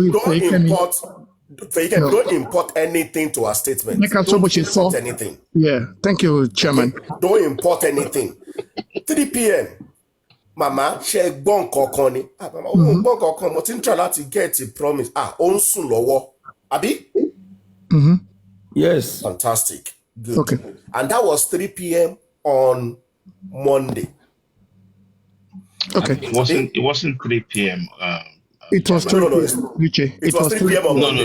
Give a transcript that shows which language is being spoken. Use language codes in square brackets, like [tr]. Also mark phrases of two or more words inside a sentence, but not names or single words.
[en] import anything to our statement. Don't import anything. Yeah, thank you, Chairman. Don't import anything. 3 p.m. Mama, Shegbon Kokoni. Mama, Bon Kokon, [yo] mo tin [en] try láti get a promise. [yo] Ó ń sùn lọ́wọ́. [en] Abi? Yes. Fantastic. Good. Okay. And that was 3 p.m. on Monday. Okay. It wasn't 3 p.m. It was 3 p.m. It was 3 p.m. on Monday.